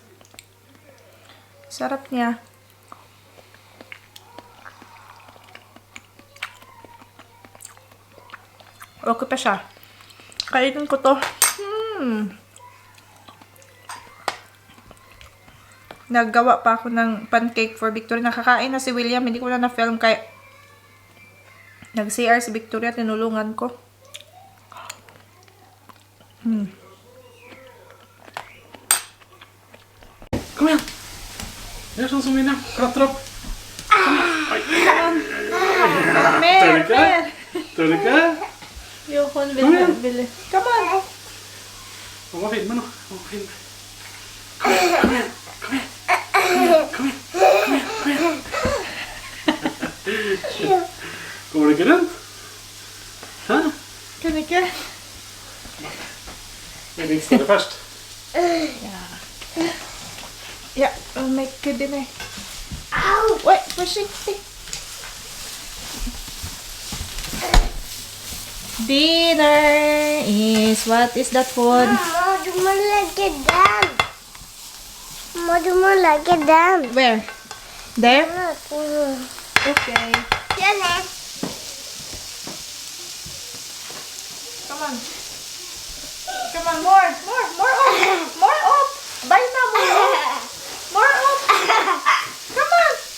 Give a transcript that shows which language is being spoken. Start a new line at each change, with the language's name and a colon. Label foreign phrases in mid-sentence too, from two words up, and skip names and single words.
Filipino: Sarap niya. Okay pa siya. Kainin ko to. Naggawa pa ako ng pancake for Victoria. Nakakain na si William. Hindi ko na na-film kaya nag-CR si Victoria. Tinulungan ko.
Norwegian: Kom igjen! Gjør sånn som William. Klatre opp. Mer! ikke? Tør du ikke? Jo, hun Kom igjen. vil.
English: Come on!
Norwegian: Hun må filme nå. Hun må filme. Kom igjen, kom igjen. Kom igjen. Kom igjen. Kom igjen. Kom igjen. Kom igjen. Går du ikke rundt? Hæ? Kan ikke? Jeg rister det først. Ja,
English: make dinner.
Norwegian: Wait, forsiktig.
English: Dinner is, what is that food?
Norwegian: Mama, du må legge den. Mama, du må legge den.
English: Where? There? Okay.
Norwegian: Denne.
English: Come on. Come on, more up. More up.
Filipino: Bite na,
English: more up. More up. Come on.